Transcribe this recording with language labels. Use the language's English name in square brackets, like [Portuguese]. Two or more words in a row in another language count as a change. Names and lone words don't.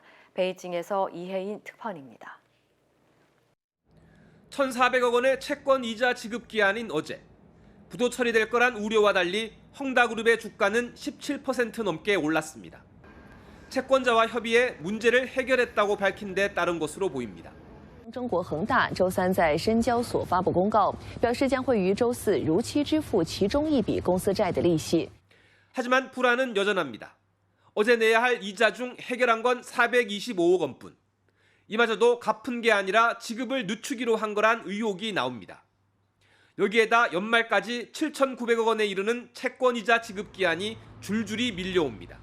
[Korean] 베이징에서 이혜인 특파원입니다. 1,400억 원의 채권 이자 지급 기한인 어제 부도 처리될 거란 우려와 달리 헝다그룹의 주가는 17% 넘게 올랐습니다. 채권자와 협의해 문제를 해결했다고 밝힌 데 따른 것으로 보입니다. [Chinese] 中国恒大周三在深交所发布公告，表示将会于周四如期支付其中一笔公司债的利息。 [Korean] 하지만 불안은 여전합니다. 어제 내야 할 이자 중 해결한 건 425억 원뿐. 이마저도 갚은 게 아니라 지급을 늦추기로 한 거란 의혹이 나옵니다. 여기에다 연말까지 7,900억 원에 이르는 채권이자 지급 기한이 줄줄이 밀려옵니다.